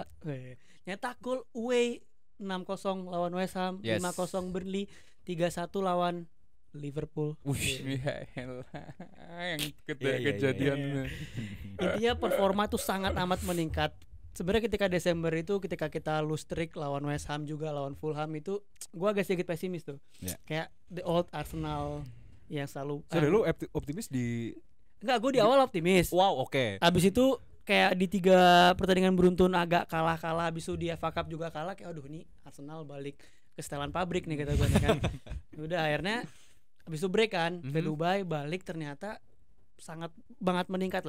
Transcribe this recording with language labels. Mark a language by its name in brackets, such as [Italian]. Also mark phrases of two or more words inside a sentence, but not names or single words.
[Indonesian] Nyetak gol away 6-0 lawan West Ham, Yes. 5-0 Burnley, 3-1 lawan Liverpool. Yang Iya. kejadian. Intinya performa tuh sangat amat meningkat. Sebenarnya ketika Desember itu ketika kita [English] lose streak [Indonesian] lawan West Ham juga lawan Fulham itu gua agak sedikit pesimis tuh. Ya. Kayak [English] the old Arsenal [Indonesian] yang selalu Sorry, lu optimis di enggak, gue di awal optimis. Wow, oke. Abis itu kayak di 3 pertandingan beruntun agak kalah. Abis itu di [English] FA Cup [Indonesian] juga kalah. Kayak aduh nih Arsenal balik ke setelan pabrik nih kata gue nih kan. Udah akhirnya abis itu break kan ke Dubai, balik ternyata sangat banget meningkat lah.